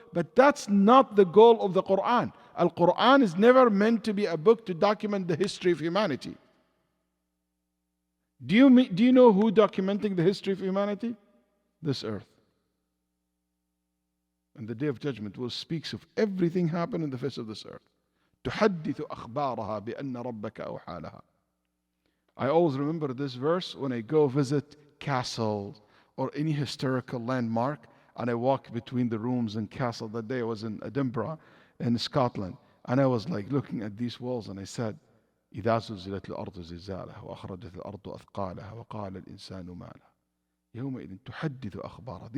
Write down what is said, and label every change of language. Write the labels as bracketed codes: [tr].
[en] But that's not the goal of the Quran. Al-Quran is never meant to be a book to document the history of humanity. Do you know who documenting the history of humanity? This earth. And the Day of Judgment will speak of everything happened in the face of this earth. [ar] تحدث أخبارها بأن ربك أوحى لها. [en] I always remember this verse when I go visit castles or any historical landmark and I walk between the rooms and castles. That day I was in Edinburgh in Scotland and I was like looking at these walls and I said, [ar] إذا زلزلت الأرض زلزالها وأخرجت الأرض أثقالها وقال الإنسان ما لها يومئذ تحدث أخبارها.